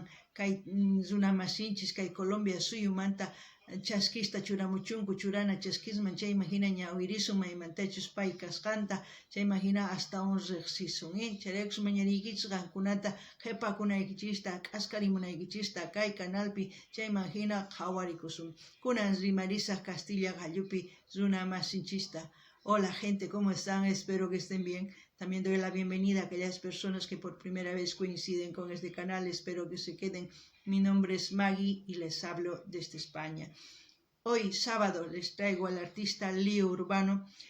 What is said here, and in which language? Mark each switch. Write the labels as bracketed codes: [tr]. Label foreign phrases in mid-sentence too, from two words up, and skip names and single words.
[qu] kay runa masinchis kay Colombia suyumanta chaskista churamuchunku churana chaskisman chayman hina ñawirisun maymantachus pay kasqanta chayman hina astawan riqsisun chayraykus mañariykichis qankunata qhipakunaykichista k'askarimunaykichista kay canalpi chayman hina qhawarikusun kunan rimarisaq Castilla gallupi runa masinchista. [es] Hola gente, ¿cómo están? Espero que estén bien. También doy la bienvenida a aquellas personas que por primera vez coinciden con este canal. Espero que se queden. Mi nombre es Maggie y les hablo desde España. Hoy, sábado, les traigo al artista Leo Urbano.